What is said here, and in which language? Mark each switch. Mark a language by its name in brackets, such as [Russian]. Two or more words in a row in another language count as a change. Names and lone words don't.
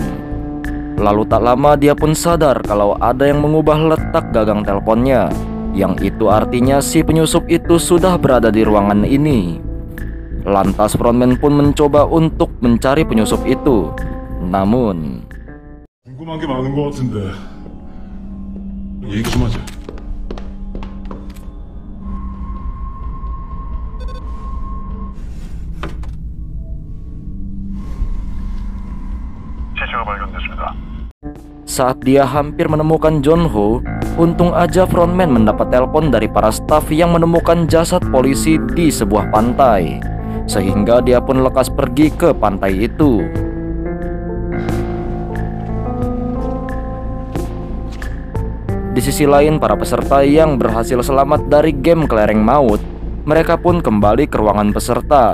[Indonesian] Lalu tak lama dia pun sadar kalau ada yang mengubah letak gagang teleponnya, yang itu artinya si penyusup itu sudah berada di ruangan ini. Lantas frontman pun mencoba untuk mencari penyusup itu. Namun [Korean] 궁금한 게 많은 것 같은데 얘기 좀 하자. 시체가 발견됐습니다. [Indonesian] saat dia hampir menemukan John Ho, untung aja frontman mendapat telepon dari para staf yang menemukan jasad polisi di sebuah pantai, sehingga dia pun lekas pergi ke pantai itu. Di sisi lain, para peserta yang berhasil selamat dari game kelereng maut, mereka pun kembali ke ruangan peserta.